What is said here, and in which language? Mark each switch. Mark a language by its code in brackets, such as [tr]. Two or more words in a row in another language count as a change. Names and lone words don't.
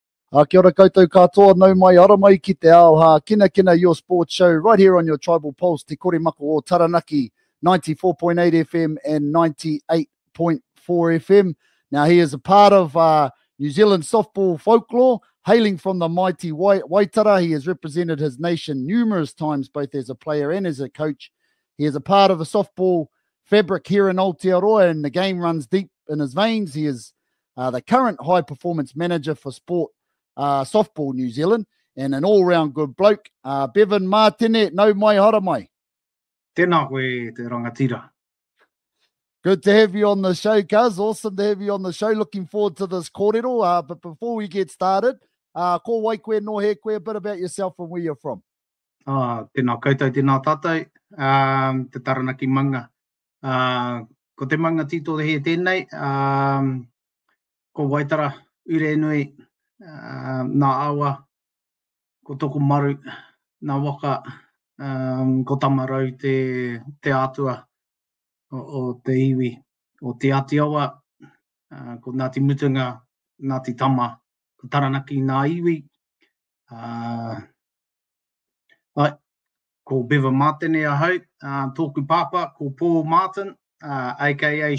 [mi] Kia ora koutou katoa, nau mai ara mai ki te ao Hākinakina, [en] your sports show, right here on your Tribal Pulse, Te Kore Mako o Taranaki, 94.8 FM and 98.4 FM. Now, he is a part of New Zealand softball folklore, hailing from the mighty Waitara. He has represented his nation numerous times, both as a player and as a coach. He is a part of the softball fabric here in Aotearoa, and the game runs deep in his veins. He is the current high-performance manager for sport softball New Zealand, and an all-round good bloke. [mi] Bevan Mātene, nau mai hara mai. Tēnā koe te rangatira. [en] Good to have you on the show, cuz. Awesome to have you on the show. Looking forward to this kōrero. But before we get started, [mi] ko wai koe no he koe, [en] a bit about yourself and where you're from. [mi] Tēnā koutou, tēnā tātou, te Taranaki manga. Ko te manga tito he tēnei, ko Waitara, ure nui, nā awa, ko toko maru, nā waka, ko tamarau te atua o te iwi, o te Atiawa, ko Ngāti Mutunga, Ngāti Tama, ko Taranaki nā iwi, ko Bevan Mātene ahau, tōku pāpā, ko Paul Martin, a.k.a.